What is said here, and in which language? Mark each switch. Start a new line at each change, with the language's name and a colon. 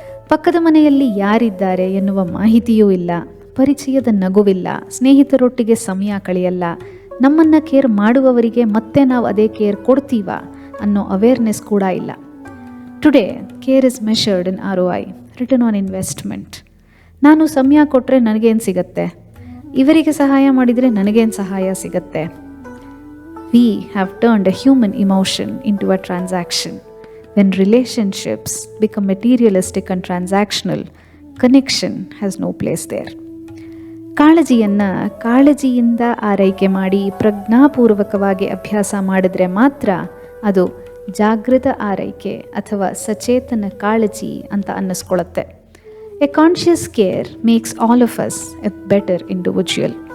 Kannada: ಪಕ್ಕದ ಮನೆಯಲ್ಲಿ ಯಾರಿದ್ದಾರೆ ಎನ್ನುವ ಮಾಹಿತಿಯೂ ಇಲ್ಲ, ಪರಿಚಯದ ನಗುವಿಲ್ಲ, ಸ್ನೇಹಿತರೊಟ್ಟಿಗೆ ಸಮಯ ಕಳೆಯಲ್ಲ, ನಮ್ಮನ್ನು ಕೇರ್ ಮಾಡುವವರಿಗೆ ಮತ್ತೆ ನಾವು ಅದೇ ಕೇರ್ ಕೊಡ್ತೀವ ಅನ್ನೋ ಅವೇರ್ನೆಸ್ ಕೂಡ ಇಲ್ಲ.
English: Today care is measured in ROI, return on investment.
Kannada: ನಾನು ಸಮಯ ಕೊಟ್ಟರೆ ನನಗೇನು ಸಿಗತ್ತೆ, ಇವರಿಗೆ ಸಹಾಯ ಮಾಡಿದರೆ ನನಗೇನು ಸಹಾಯ ಸಿಗತ್ತೆ.
English: We have turned a human emotion into a transaction. When relationships become materialistic and transactional, connection has no place there.
Kannada: ಕಾಳಜಿಯನ್ನು ಕಾಳಜಿಯಿಂದ ಆರೈಕೆ ಮಾಡಿ ಪ್ರಜ್ಞಾಪೂರ್ವಕವಾಗಿ ಅಭ್ಯಾಸ ಮಾಡಿದ್ರೆ ಮಾತ್ರ ಅದು ಜಾಗೃತ ಆರೈಕೆ ಅಥವಾ ಸಚೇತನ ಕಾಳಜಿ ಅಂತ ಅನ್ನಿಸ್ಕೊಳ್ಳುತ್ತೆ.
English: A conscious care makes all of us a better individual.